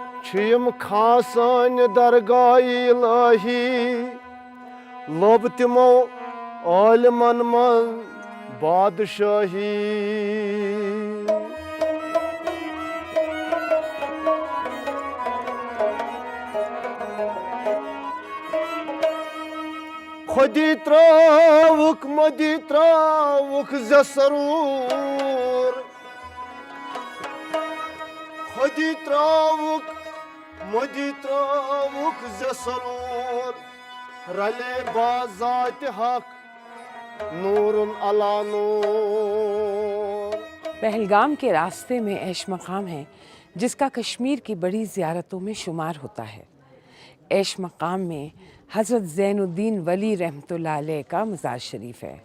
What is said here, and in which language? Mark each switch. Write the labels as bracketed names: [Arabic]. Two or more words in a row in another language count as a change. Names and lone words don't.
[Kashmiri] چھیم کھاسان درگاہ الہی لوب تمو عالمن من بادشاہی خودی تراوک مدی تراوک ز سرور خودی تراوک مدی تراوک ز سرور رلے بازات حق نور علی نور. [Urdu] پہلگام کے راستے میں عیش مقام ہے جس کا کشمیر کی بڑی زیارتوں میں شمار ہوتا ہے. عیش مقام میں حضرت زین الدین ولی رحمۃ اللہ علیہ کا مزار شریف ہے.